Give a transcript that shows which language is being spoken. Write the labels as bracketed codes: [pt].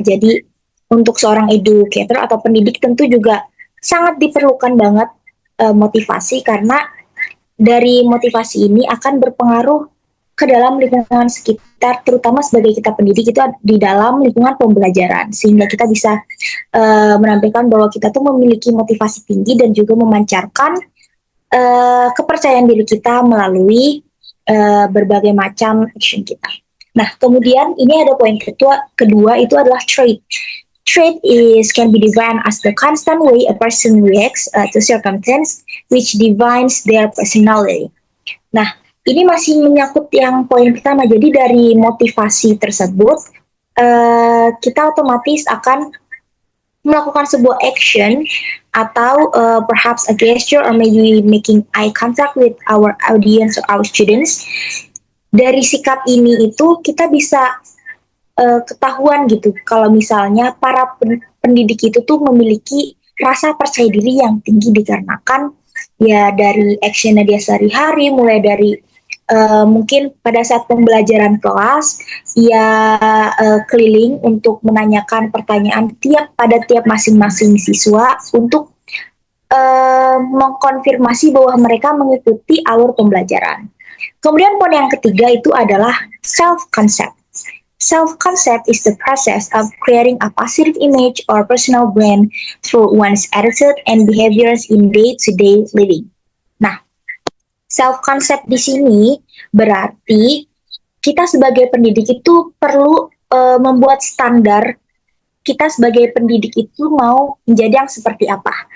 [id] Jadi untuk seorang educator atau pendidik tentu juga sangat diperlukan banget motivasi, karena dari motivasi ini akan berpengaruh ke dalam lingkungan sekitar, terutama sebagai kita pendidik itu di dalam lingkungan pembelajaran, sehingga kita bisa menampilkan bahwa kita tuh memiliki motivasi tinggi dan juga memancarkan kepercayaan diri kita melalui berbagai macam action kita. Nah, kemudian ini ada poin kedua itu adalah trait. [en] Trait can be defined as the constant way a person reacts to circumstance which defines their personality. [id] Nah, ini masih menyangkut yang poin pertama. Jadi dari motivasi tersebut, kita otomatis akan melakukan sebuah action atau [en] perhaps a gesture or maybe making eye contact with our audience or our students. [id] Dari sikap ini itu kita bisa ketahuan gitu kalau misalnya para pendidik itu tuh memiliki rasa percaya diri yang tinggi dikarenakan ya dari actionnya dia sehari-hari, mulai dari mungkin pada saat pembelajaran kelas ia keliling untuk menanyakan pertanyaan pada tiap masing-masing siswa untuk mengkonfirmasi bahwa mereka mengikuti alur pembelajaran. Kemudian poin yang ketiga itu adalah self-concept. [en] Self-concept is the process of creating a positive image or personal brand through one's attitude and behaviors in day-to-day living. [id] Nah, self-concept di sini berarti kita sebagai pendidik itu perlu membuat standar kita sebagai pendidik itu mau menjadi yang seperti apa.